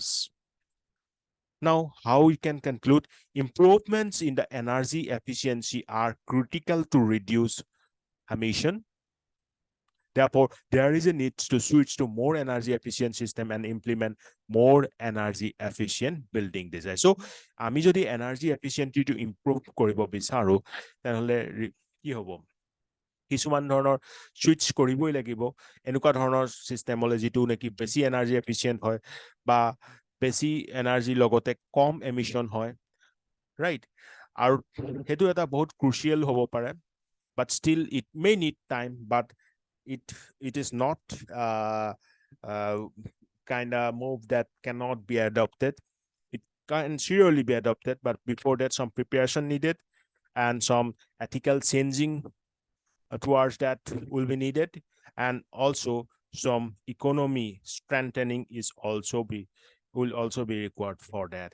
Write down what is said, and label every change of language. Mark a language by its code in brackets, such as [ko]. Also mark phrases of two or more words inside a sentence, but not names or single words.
[en] Now, how we can conclude? Improvements in the energy efficiency are critical to reduce emission. Therefore, there is a need to switch to more energy efficient system and implement more energy efficient building design. So, [as] আমি যদি [en] energy efficiency to improve [as] কৰিব বিচাৰো, তেনেহলে কি হ'ব? কিছুমান ধৰণৰ সুইচ কৰিবই লাগিব, এনেকুৱা ধৰণৰ সিস্টেমলে যিটো নেকি বেছি [en] energy efficient [as] হয় বা বেছি এনাৰ্জি লগতে কম এমিশন হয়, ৰাইট? আৰু হেতু এটা বহুত ক্ৰুচিয়েল হ'ব পাৰে, [en] but still it may need time, but it is not kind of move that cannot be adopted. It can surely be adopted, but before that some preparation needed and some ethical changing towards that will be needed, and also some economy strengthening will also be required for that.